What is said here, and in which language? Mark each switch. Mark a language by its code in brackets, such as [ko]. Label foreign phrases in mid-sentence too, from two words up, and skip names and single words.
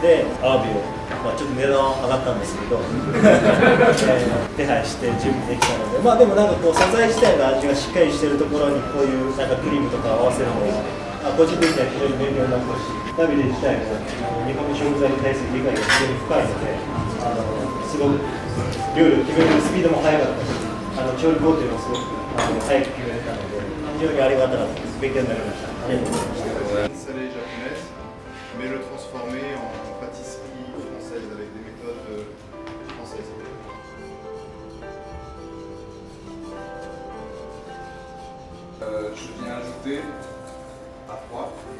[ja] でアワビを、ちょっと値段は上がったんですけど手配して準備できたので、でもなんかこう素材自体の味がしっかりしてるところにこういうなんかクリームとかを合わせるのが個人的には非常に勉強になったし、ダビデ自体も日本の食材に対する理解が非常に深いので、すごく料理を決めるスピードも速かったし、調理工程もすごく早く決めれたので非常にありがたかったです。勉強になりました。ありがとうございました。 [fr] Salée japonaise, mais le transformer en pâtisserie française avec des méthodes françaises. Je viens ajouter à froid.